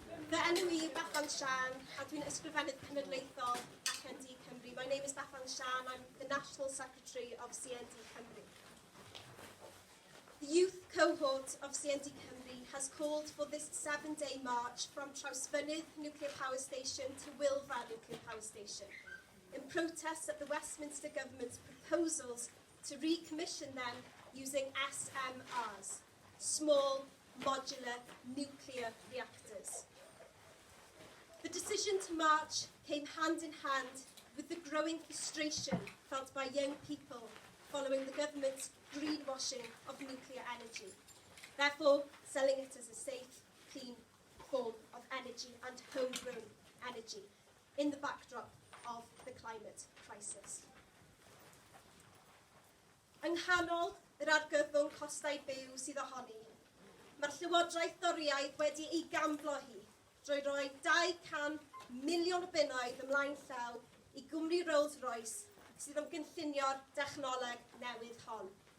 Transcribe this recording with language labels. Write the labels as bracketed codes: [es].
[cy] Fy enw I Bethan Sian, a dwi'n ysgrifennydd cenedlaethol CND Cymru. [en] My name is Bethan Sian, I'm the National Secretary of CND Cymru. The youth cohort of CND Cymru has called for this 7-day march from Trawsfynydd Nuclear Power Station to Wylfa Nuclear Power Station, in protest at the Westminster Government's proposals to recommission them using SMRs, small modular nuclear reactors. The decision to march came hand in hand with the growing frustration felt by young people following the government's greenwashing of nuclear energy, therefore selling it as a safe, clean form of energy and homegrown energy in the backdrop of the climate crisis. [cy] Yng nghanol yr argyfwng costau byw sydd ohoni, mae'r Llywodraeth Doriaidd wedi ei gamblo hi drwy roi 200 miliwn o bunnoedd ymlaen llaw i gwmni Rolls-Royce sydd yn gynllunio'r dechnoleg newydd hon.